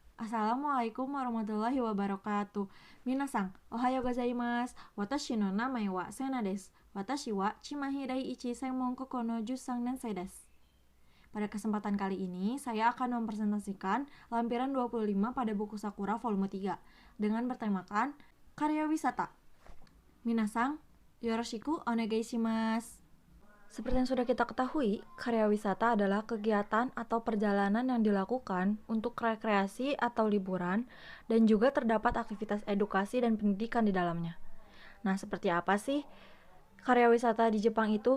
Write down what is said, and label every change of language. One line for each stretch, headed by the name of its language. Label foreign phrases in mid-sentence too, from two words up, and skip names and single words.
Arabic: السلام عليكم ورحمة الله وبركاته.
Japanese: 皆さん、おはようございます。私の名前はセナです. 私はチマヒ第一専門高校の十三年生です.
Indonesian: Pada kesempatan kali ini, saya akan mempresentasikan lampiran 25 pada buku Sakura volume 3 dengan bertemakan karya wisata.
Japanese: 皆さん、よろしくお願いします.
Indonesian: Seperti yang sudah kita ketahui, karya wisata adalah kegiatan atau perjalanan yang dilakukan untuk rekreasi atau liburan dan juga terdapat aktivitas edukasi dan pendidikan di dalamnya. Nah, seperti apa sih karya wisata di Jepang itu?